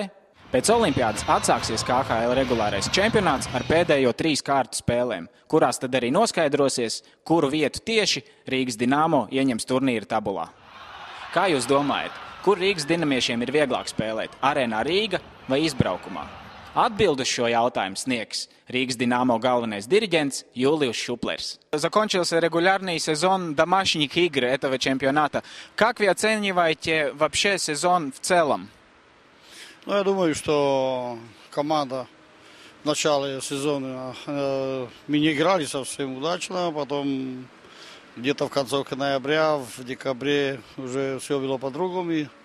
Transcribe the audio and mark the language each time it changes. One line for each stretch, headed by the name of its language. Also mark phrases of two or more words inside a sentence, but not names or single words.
Latvian: Pēc olimpiādas atsāksies KHL regulārais čempionāts ar pēdējo 3 kārtu spēlēm, kurās tad arī noskaidrosies, kuru vietu tieši Rīgas Dinamo ieņems turnīra tabulā. Kā jūs domājat, kur Rīgas dinamiešiem ir vieglāk spēlēt, Arēnā Rīga vai izbraukumā? Atbildi uz šo jautājumu sniegs Ригас Динамо
Russian: главный диригент
Latvian: Юлиус Шуплерс.
Russian: Закончился регулярный сезон домашних игр этого чемпионата. Как вы оцениваете вообще сезон в целом? Ну, я думаю, что команда в начале сезона мы не играли совсем удачно, потом где-то в конце ноября, в декабре уже все было по-другому.